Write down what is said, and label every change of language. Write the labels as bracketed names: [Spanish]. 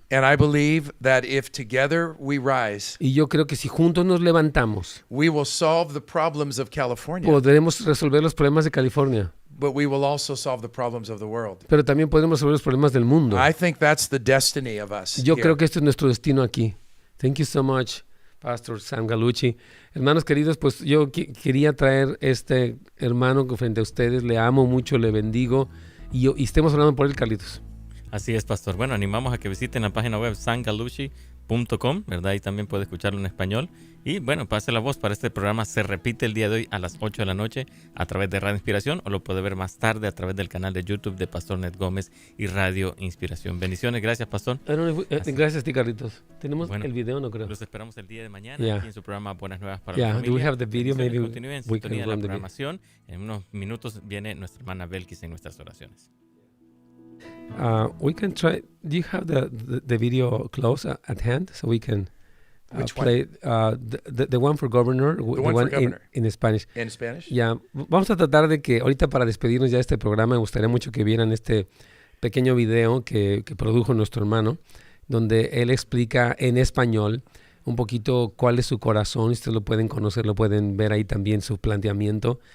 [English] And I believe that if together we rise, [Spanish] y yo creo que si juntos nos levantamos, [English] we will solve the problems of California. [Spanish] Podremos resolver los problemas de California. [English] But we will also solve the problems of the world. [Spanish] Pero también podremos resolver los problemas del mundo. [English] I think that's the destiny of us. [Spanish] Yo creo que esto es nuestro destino aquí. [English] Thank you so much, Pastor Sam Gallucci. [Spanish] Hermanos queridos, pues yo quería traer este hermano que frente a ustedes. Le amo mucho, le bendigo. Y estemos hablando por él, Carlitos. Así es, pastor. Bueno, animamos a que visiten la página web sangallucci.com, ¿verdad? Y también puede escucharlo en español. Y bueno, pase la voz para este programa. Se repite el día de hoy a las 8 de la noche a través de Radio Inspiración, o lo puede ver más tarde a través del canal de YouTube de Pastor Ned Gómez y Radio Inspiración. Bendiciones. Gracias, pastor. Gracias a ti, Carlitos. Tenemos el video, no creo. Los esperamos el día de mañana aquí en su programa Buenas Nuevas para la Familia. [English] Do we have the video? Maybe [Spanish] continúen en sintonía de la programación. En unos minutos viene nuestra hermana Belkis en nuestras oraciones. [English] We can try. Do you have the video close at hand so we can play the one for governor, the one for governor. In Spanish? In Spanish? Yeah. [Spanish] Vamos a tratar de que ahorita para despedirnos ya de este programa me gustaría mucho que vieran este pequeño video que produjo nuestro hermano, donde él explica en español un poquito cuál es su corazón. Ustedes lo pueden conocer, lo pueden ver ahí también su planteamiento.